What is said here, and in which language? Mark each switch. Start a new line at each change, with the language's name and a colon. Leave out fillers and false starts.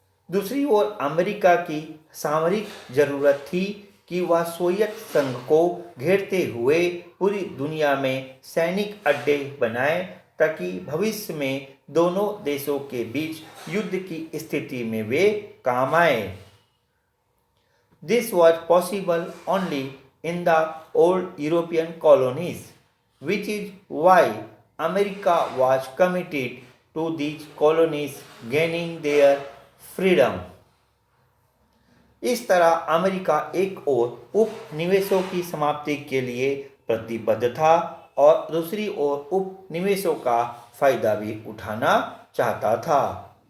Hindi: दूसरी ओर अमेरिका की सामरिक जरूरत थी कि वह सोवियत संघ को घेरते हुए पूरी दुनिया में सैनिक अड्डे बनाए ताकि भविष्य में दोनों देशों के बीच युद्ध की स्थिति में वे काम आए.
English: This was possible only in the old European colonies, which is why America was committed to these colonies gaining their freedom.
Hindi: इस तरह अमेरिका एक ओर उपनिवेशों की समाप्ति के लिए प्रतिबद्ध था और दूसरी ओर उपनिवेशों का फायदा भी उठाना चाहता था.